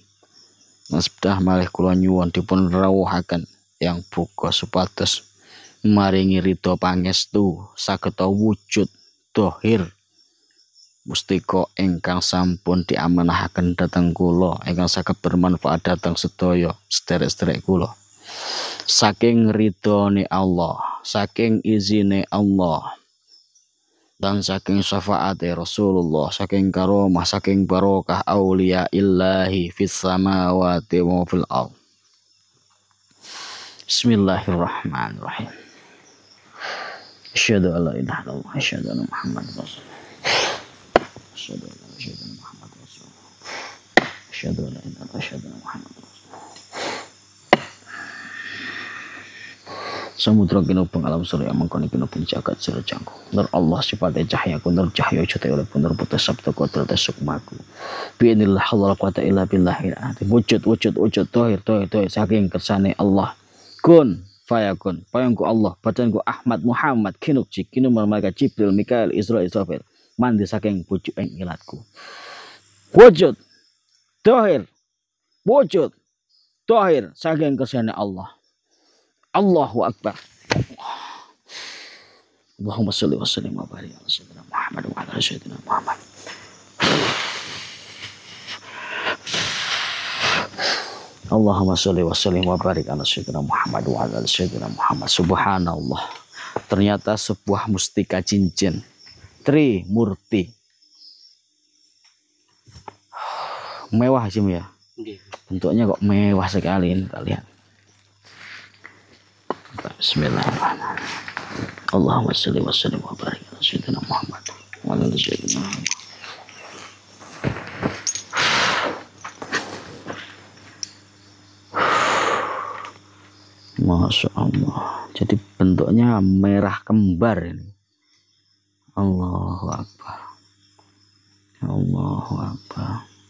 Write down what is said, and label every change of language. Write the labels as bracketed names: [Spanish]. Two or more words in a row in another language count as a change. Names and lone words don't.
[Javanese] Asbedah malih kula nyuwun dipun rawuhaken Eyang Bogo supados maringi ridho pangestu sageta wujud dohir mustika ingkang sampun diamanahaken dhateng kula, ingkang saged bermanfaat dhateng sedaya sederek-sederek kula. Saking ridhone Allah, saking izine Allah, dan saking syafaate Rasulullah, saking karomah, saking barokah [Arabic] أولياء الله في السماوات وفي الأرض. Bismillahirrahmanirrahim. أشهد أن لا إله إلا الله، أشهد أن محمدا رسول الله. أشهد أن لا إله إلا الله، محمدا رسول الله. أشهد أن لا إله إلا الله، أشهد أن محمدا رسول الله. [Javanese] Samudra kinubeng alam surya mangkoni kinubeng jagat sira jangku. Nur Allah sifate cahyaku, nur cahya jute oleh nur putus sabda kodrat sukmaku. [Arabic] بإذن الله الله قوة إلا بالله العظيم. [Javanese] Wujud tohir saking kersane Allah. [Arabic] كن فيكون. [Javanese] Payungku Allah, badanku Ahmad Muhammad kinukji kinumar malaikat Jibril Mikail Israfil. Mandi saking pucuking ilatku. Wujud tohir saking kersane Allah. [Arabic] الله أكبر. اللهم صل وسلم وبارك على سيدنا محمد وعلى سيدنا محمد. اللهم صل وسلم وبارك على سيدنا محمد وعلى سيدنا محمد. Subhanallah. [Indonesian] Ternyata sebuah mustika cincin Trimurti. Mewah sih ya. Bentuknya kok mewah sekali ini, kita lihat. [Arabic] بسم الله الرحمن الرحيم. اللهم صل وسلم وبارك على سيدنا محمد وعلى سيدنا محمد. ما شاء الله. [Indonesian] Jadi bentuknya merah kembar ini. [Arabic] الله أكبر. الله أكبر.